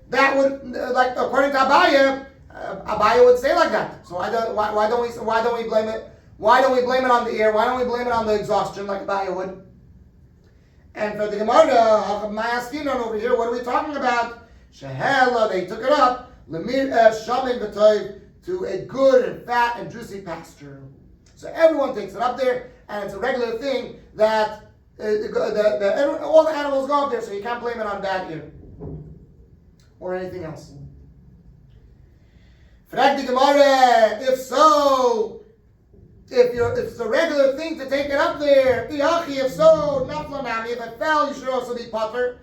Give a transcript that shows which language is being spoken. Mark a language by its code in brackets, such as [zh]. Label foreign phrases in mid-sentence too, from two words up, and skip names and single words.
[en] That would, like according to Abaya, Abaya would say like that. So why don't we blame it? Why don't we blame it on the ear? Why don't we blame it on the exhaustion like Abaya would? And for the Gemara, Mayaskinon over here, what are we talking about? Shehela, they took it up. [he] למרעה שמן וטוב, [en] to a good and fat and juicy pasture. So everyone takes it up there, and it's a regular thing that all the animals go up there, so you can't blame it on bad ear or anything else. Frag the Gemara, if so, if it's a regular thing to take it up there, if so, naflanami, if it fell, you should also be potter.